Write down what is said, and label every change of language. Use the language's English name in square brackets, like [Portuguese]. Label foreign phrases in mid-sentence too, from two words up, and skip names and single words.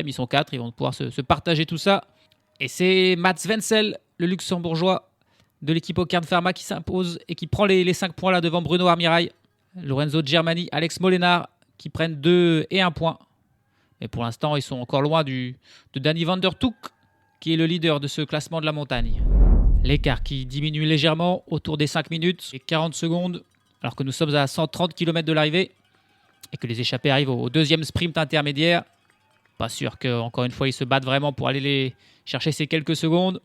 [French] Ils sont 4, ils vont pouvoir se partager tout ça. Et c'est Mats Wenzel, le luxembourgeois de l'équipe Cairn Pharma qui s'impose et qui prend les 5 points là devant Bruno Armirail, Lorenzo Germani, Alex Molenar qui prennent 2 et 1 point. Mais pour l'instant, ils sont encore loin de Danny van der Toek qui est le leader de ce classement de la montagne. L'écart qui diminue légèrement autour des 5 minutes et 40 secondes alors que nous sommes à 130 km de l'arrivée et que les échappés arrivent au deuxième sprint intermédiaire. Pas sûr qu'encore une fois ils se battent vraiment pour aller chercher ces quelques secondes.